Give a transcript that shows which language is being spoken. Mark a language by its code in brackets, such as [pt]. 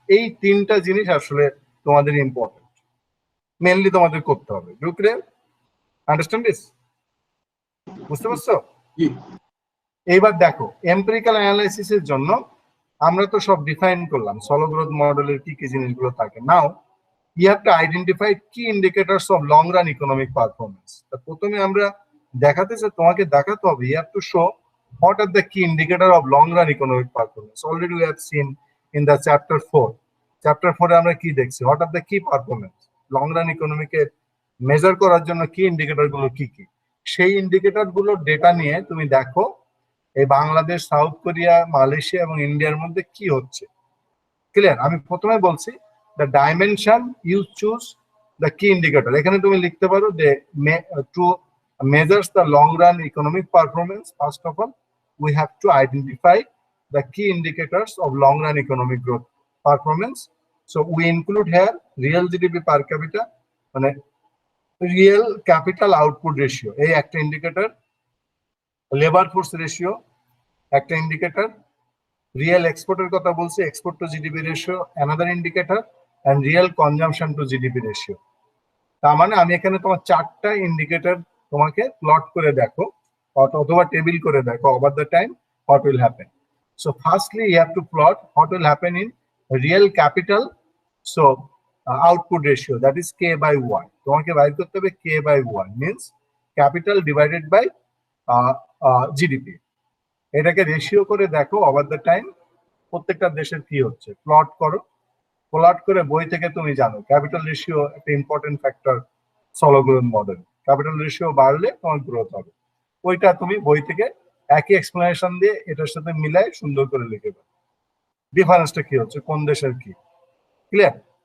[bn] এই তিনটা জিনিস আসলে তোমাদের ইম্পর্টেন্ট, মেইনলি তোমাদের করতে হবে। Do clear? Understand this? বুঝতে পারছো? জি। এইবার দেখো, এমপিরিক্যাল অ্যানালাইসিসের জন্য আমরা তো সব ডিফাইন করলাম, সলো গ্রোথ মডেলের কি কি জিনিসগুলো থাকে। [en] Now you have to identify key indicators of long run economic performance. [bn] তা প্রথমে আমরা তোমাকে দেখাতে হবে, [en] you have to show what are the key indicator of long run economic performance. Already we have seen in the chapter 4. [bn] Chapter 4 এ আমরা কি দেখছি? [en] What are the key performance? [bn] Long run economic এর মেজার করার জন্য কি indicator গুলো কি কি, সেই ইন্ডিকেটর গুলো ডেটা নিয়ে তুমি দেখো এই বাংলাদেশ, সাউথ কোরিয়া, মালয়েশিয়া এবং ইন্ডিয়ার মধ্যে কি হচ্ছে। ক্লিয়ার? আমি প্রথমে বলছি [en] the dimension you choose the key indicator. [bn] এখানে তুমি লিখতে পারো যে [en] to measures the long run economic performance, first of all we have to identify the key indicators of long run economic growth performance. So we include here real GDP per capita, মানে real capital output ratio এই একটা indicator, labour force ratio একটা indicator, real এক্সপোর্টের কথা বলছি, export to GDP ratio another indicator, and real consumption to GDP ratio. [bn] তার মানে আমি এখানে তোমার 4টা ইন্ডিকেটর তোমাকে প্লট করে দেখো অথবা টেবিল করে দেখো over the time [en] what will happen. So firstly you have to plot what will happen in real capital, so output ratio, that is K by 1. [bn] তোমাকে বাইর করতে হবে K by 1 means capital divided by GDP. এটাকে ratio করে দেখো over the time প্রত্যেকটা দেশের কি হচ্ছে, প্লট করো। প্লট করে বই থেকে তুমি জানো ক্যাপিটাল রেশিও একটা important factor solo growth model, capital ratio বাড়লে তোমার গ্রোথ হবে। ওইটা তুমি বই থেকে একই এক্সপ্লেনেশন দিয়ে এটার সাথে মিলাই সুন্দর করে লিখে দাও, ডিফারেন্সটা কি হচ্ছে, কোন দেশের কি। ক্লিয়ার?